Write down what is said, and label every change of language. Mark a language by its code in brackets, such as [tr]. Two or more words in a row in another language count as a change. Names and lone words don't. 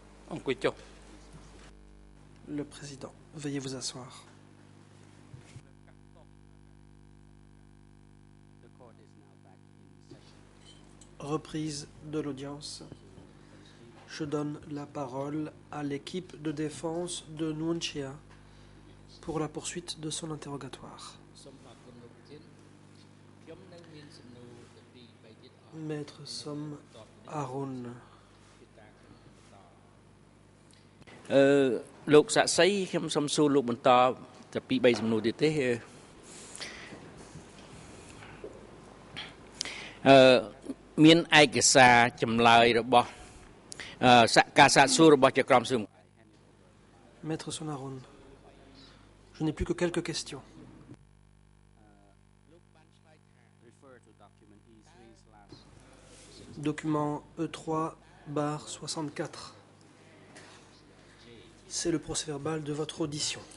[km] អង្គុយចុះ [fr] Le président, veuillez vous asseoir. Reprise de l'audience. Je donne la parole à l'équipe de défense de Nuon Chea pour la poursuite de son interrogatoire. Maître Som Arun. [km] លោកសាក់សីខ្ញុំសូមសួរលោកបន្តតែពី3សំណួរទៀតទេមានឯកសារចម្លើយរបស់ការសាកសួររបស់ចក្រមស៊ើប [fr] Maître Som Arun, je n'ai plus que quelques questions. Document E3/64. C'est le procès-verbal de votre audition.